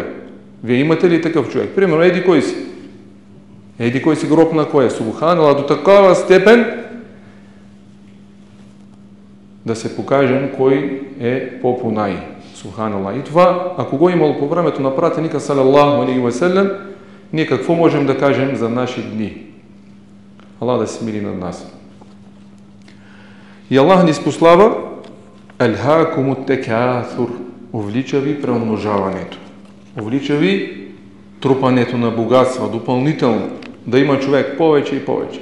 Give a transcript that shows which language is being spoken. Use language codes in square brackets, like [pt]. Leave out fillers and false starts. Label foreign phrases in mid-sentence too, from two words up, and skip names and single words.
[bg] Вие имате ли такъв човек? Примерно, еди кой си? Еди кой си гроб на кой е? Субханалlah, до такава степен да се покажем кой е по-понай. Субханалlah. И това, ако го имало по времето на пратеника [ar] صلى الله عليه وسلم, [bg] ние какво можем да кажем за наши дни? Аллах да се смили над нас. И Аллах ни спослава [ar] ألهاكم التكاثر, [bg] увлича ви преумножаването. Увлича ви трупането на богатства, допълнително, да има човек повече и повече.